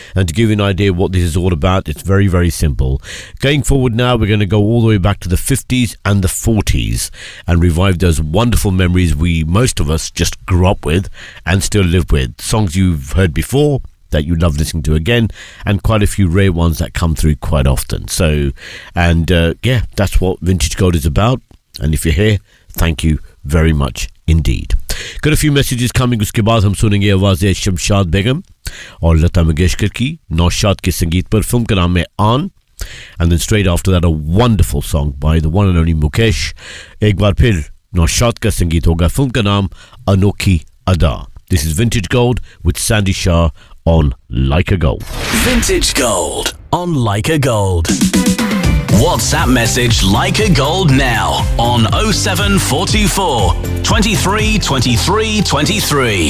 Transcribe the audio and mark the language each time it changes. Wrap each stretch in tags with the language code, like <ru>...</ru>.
<en>And to give you an idea of what this is all about, it's very, very simple. Going forward now, we're going to go all the way back to the 50s and the 40s and revive those wonderful memories we, most of us, just grew up with and still live with. Songs you've heard before that you love listening to again, and quite a few rare ones that come through quite often. So, and yeah, that's what Vintage Gold is about. And if you're here, thank you very much indeed. Got a few messages coming.</en> <hi>उसके बाद हम सुनेंगे आवाज़ है शमशाद बेगम और लता मंगेशकर की नौशाद के संगीत पर, फ़िल्म का नाम है आन.</hi> <en>And then straight after that, a wonderful song by the one and only Mukesh.</en> <hi>एक बार फिर नौशाद का संगीत होगा, फ़िल्म का नाम अनोखी अदा.</hi> <en>This is Vintage Gold with Sandy Shah on Like a Gold. Vintage Gold on Like a Gold. WhatsApp message Like a Gold now on 0744 23 23 23.</en>